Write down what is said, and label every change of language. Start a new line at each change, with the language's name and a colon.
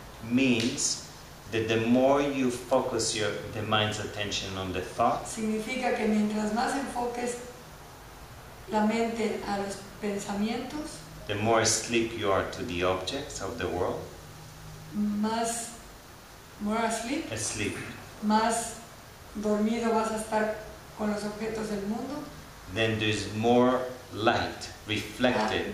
English: means that the more you focus the mind's attention on the thoughts,
Spanish: Significa que mientras más enfoques la mente a los pensamientos,
English: the more asleep you are to the objects of the world.
Spanish: más
English: more asleep, Asleep.
Spanish: más dormido vas a estar con los objetos del mundo,
English: Then there is more light reflected.